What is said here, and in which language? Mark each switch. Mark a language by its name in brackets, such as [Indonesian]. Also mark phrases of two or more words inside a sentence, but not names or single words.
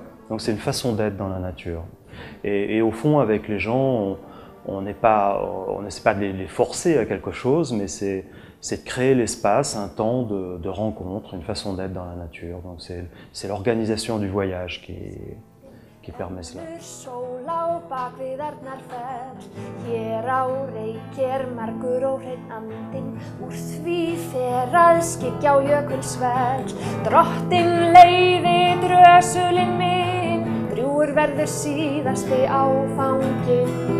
[French] Donc c'est une façon d'être dans la nature. Et au fond, avec les gens, on n'essaie pas de les forcer à quelque chose, mais c'est de créer l'espace, un temps de rencontre, une façon d'être dans la nature. Donc c'est l'organisation du voyage qui permet cela. [Icelandic] Hér á Reykir margur óhreinn andinn, úr því fer að skyggja á jökulsvell. Drottinn leiði drösulinn minn, drjúgur verður síðasti áfanginn.